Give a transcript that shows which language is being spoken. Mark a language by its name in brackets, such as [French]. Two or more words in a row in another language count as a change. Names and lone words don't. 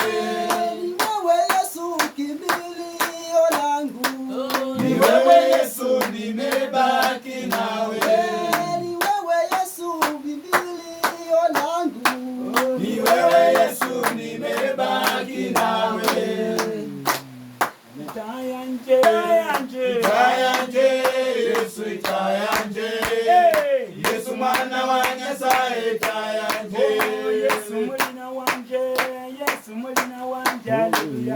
[Swahili] Ni wewe Yesu, kimbilio langu. Ni wewe Yesu, nimebaki nawe. Ni wewe Yesu, kimbilio langu. Ni wewe Yesu, nimebaki nawe. [Luyia] Itayanje, Itayanje, Yesu itayanje. [Swahili] Yesu mwana wa Nyasaye itayanje. [Luyia] Yesu mulina wanje, Yesu mulina wanje, haleluya.